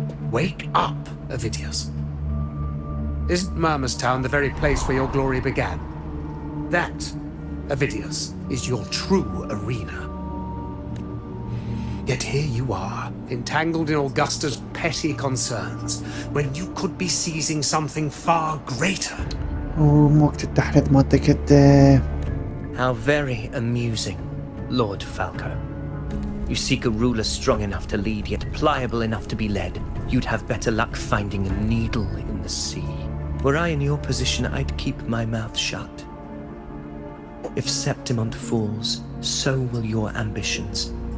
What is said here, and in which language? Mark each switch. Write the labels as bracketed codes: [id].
[en] Wake up, Avidius. Isn't Murmustown the very place where your glory began? That, Avidius, is your true arena. Yet here you are, entangled in Augusta's petty concerns, when you could be seizing something far greater. [ar] مو وقت التحريض مالتك انت. [en] How very amusing, Lord Falco. You seek a ruler strong enough to lead, yet pliable enough to be led. You'd have better luck finding a needle in the sea. Were I in your position, I'd keep my mouth shut. If Septimont falls, so will your ambitions.